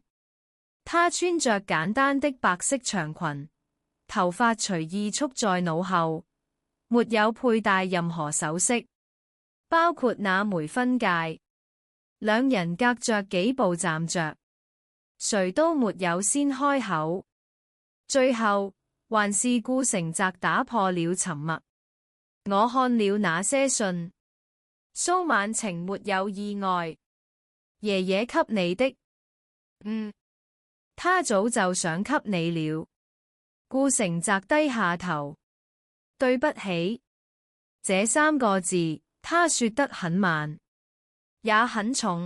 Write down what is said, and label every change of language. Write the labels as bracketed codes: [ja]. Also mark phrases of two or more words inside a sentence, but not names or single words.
[zh] 她穿着簡單的白色長裙，頭髮隨意束在腦後，沒有佩戴任何首飾，包括那枚婚戒。兩人隔着幾步站着，誰都沒有先開口。最後，還是顧成澤打破了沉默。我看了那些信，蘇曼晴沒有意外。爺爺給你的，他早就想給你了。顧成澤低下頭，對不起，這3個字他說得很慢，也很重。